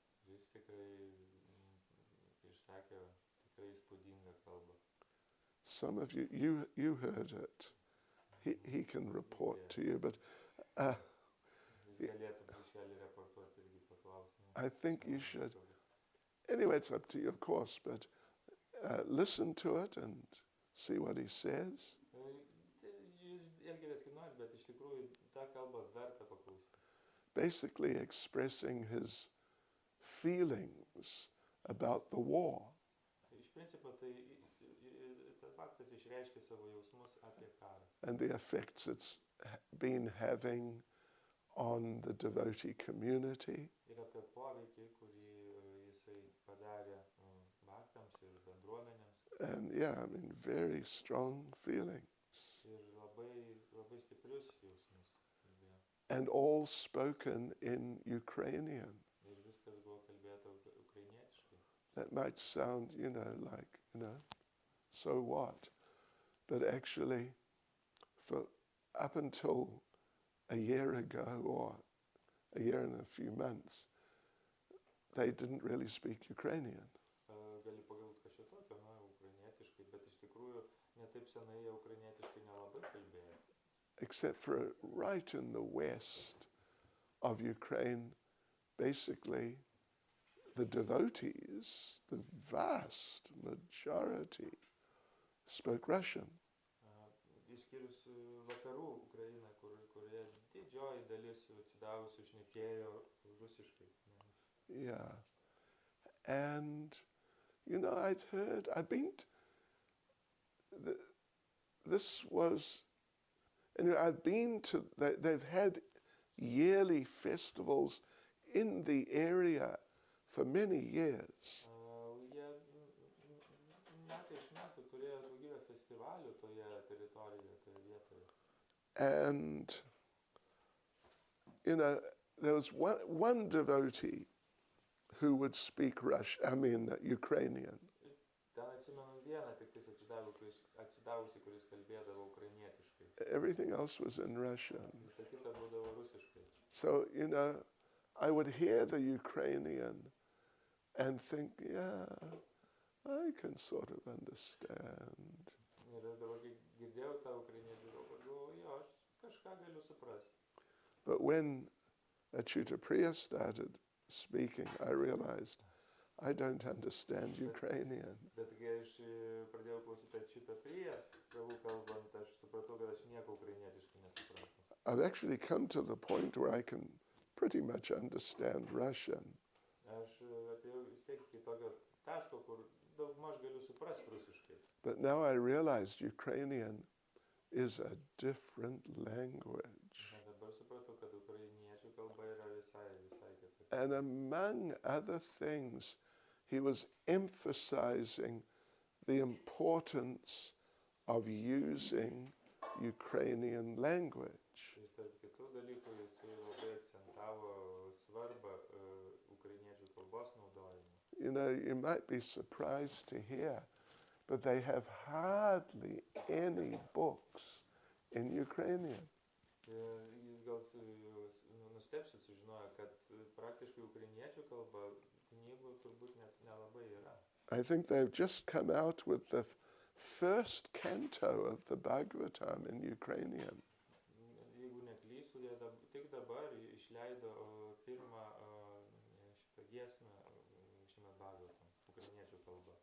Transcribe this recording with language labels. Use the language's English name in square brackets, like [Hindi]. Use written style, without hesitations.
[Lithuanian] Jis tikrai išsakė tikrai įspūdingą kalbą. [English] Some of you heard it. He can report to you, but [Lithuanian] galėtų bišelį reportuoti irgi paklausti. [English] I think you should. Anyway, it's up to you, of course, but listen to it and see what he says. [Lithuanian] Jūs elgėtės kaip nori, bet iš tikrųjų tą kalbą verta paklausyti. [English] Basically expressing his feelings about the war. [Lithuanian] Iš principo tai tas faktas išreiškia savo jausmus apie karą. [English] And the effects it's been having on the devotee community. [Lithuanian] Ir apie poveikį, kurį jisai padarė baktams ir bendruomenėms. [English] And yeah, I mean, very strong feelings. [Lithuanian] Ir labai stiprius jausmus. [English] And all spoken in Ukrainian. [Lithuanian] Ir viskas buvo kalbėta ukrainietiškai. [English] That might sound, like, so what? But actually, for up until a year ago, or a year and a few months, they didn't really speak Ukrainian. [Lithuanian] Gali pagalvoti kažką tokio, ukrainietiškai, bet iš tikrųjų netaip senai jie ukrainietiškai nelabai kalbėjo. [English] Except for right in the west of Ukraine, basically, the devotees, the vast majority, spoke Russian. [Lithuanian] Išskyrus vakarų Ukrainą, kurioje didžioji dalis atsidavusių šnekėjo rusiškai. [English] Yeah. And, I'd been, this was, I'd been to, they've had yearly festivals in the area for many years. [Lithuanian] Jie metai iš metų turėjo daugybę festivalių toje teritorijoje, toje vietoje. [English] And, there was one devotee who would speak Ukrainian. [Lithuanian] Ten atsimenu vieną tik tais atsidavusi, kuris kalbėdavo ukrainietiškai. [English] Everything else was in Russian. [Lithuanian] Visa kita būdavo rusiškai. [English] So, I would hear the Ukrainian and think, yeah, I can sort of understand. [Lithuanian] Ir dabar, kai girdėjau tą ukrainietį, galvoju, jo, aš kažką galiu suprasti. [English] But when Achyuta Priya started speaking, I realized I don't understand Ukrainian. [Lithuanian] Bet kai aš pradėjau klausyti Achyuta Priya, Prabhu kalbant, aš supratau, kad aš nieko ukrainietiškai nesuprantu. [English] I've actually come to the point where I can pretty much understand Russian. [Lithuanian] Aš atėjau vis tiek iki tokio taško, kur daugmaž galiu suprasti rusiškai. [English] But now I realized Ukrainian is a different language. [Lithuanian] Dabar supratau, kad ukrainiečių kalba yra visai kitaip. [English] And among other things, he was emphasizing the importance of using Ukrainian language. [Lithuanian] Ir tarp kitų dalykų jis labai akcentavo svarbą ukrainiečių kalbos naudojimo. [English] You might be surprised to hear, but they have hardly any books in Ukrainian. [Lithuanian] Jūs gal nustebsit sužinoję, kad praktiškai ukrainiečių kalba knygų turbūt net nelabai yra. [English] I think they've just come out with the first canto of the Bhagavatam in Ukrainian. [Lithuanian] Jeigu neklystu, jie tik dabar išleido pirmą šitą giesmę Srimad Bhagavatam, ukrainiečių kalba.